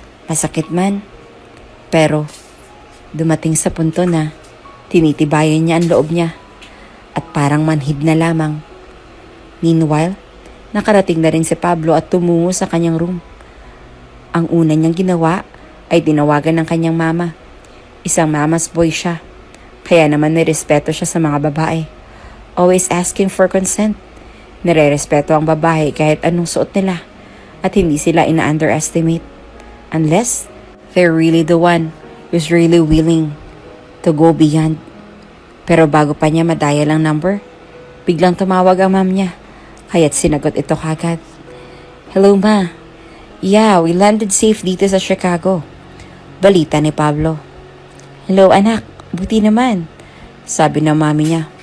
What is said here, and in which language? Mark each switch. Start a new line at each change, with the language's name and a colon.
Filipino: Masakit man, pero dumating sa punto na tinitibayan niya ang loob niya at parang manhid na lamang. Meanwhile, nakarating na rin si Pablo at tumungo sa kanyang room. Ang una niyang ginawa ay tinawagan ng kanyang mama. Isang mama's boy siya, kaya naman nirespeto siya sa mga babae.
English: Always asking for consent.
Filipino: Nire-respeto ang babae kahit anong suot nila at hindi sila ina-underestimate.
English: Unless they're really the one who's really willing to go beyond.
Filipino: Pero bago pa niya madaya ang number, biglang tumawag ang mom niya. Kaya't sinagot ito kagad. Hello ma.
English: Yeah, we landed safe
Filipino: dito sa Chicago. Balita ni Pablo. Hello anak, buti naman. Sabi ng mami niya.